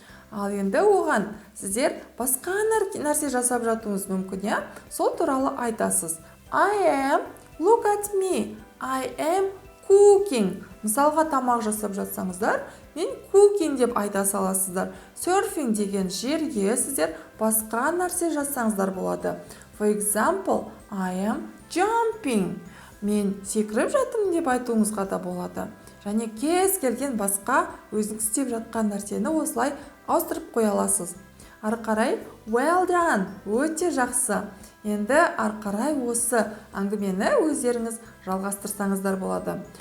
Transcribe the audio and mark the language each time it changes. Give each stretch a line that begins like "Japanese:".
Kazakh: Ал енді оған сіздер басқа нәрсе жасап жатуыңыз мүмкін, иә? Сол туралы айтасыз.
English: I am, look at me. I am cooking.
Kazakh: Мысалға тамақ жасап жатсаңыздар, мен cooking деп айта саласыздар. Surfing деген жерге сіздер басқа нәрсе жасаңыздар болады.
English: For example, I am jumping.
Kazakh: Мен секіріп жатырмын деп айтуыңызға да болады. Және кез келген басқа өзіңіз істеп жатқан нәрсені осылай ауыстырып қоя аласыз. Ары қарай
English: well done,
Kazakh: өте жақсы. Енді ары қарай осы әңгімені өздеріңіз жалғастырсаңыздар болады.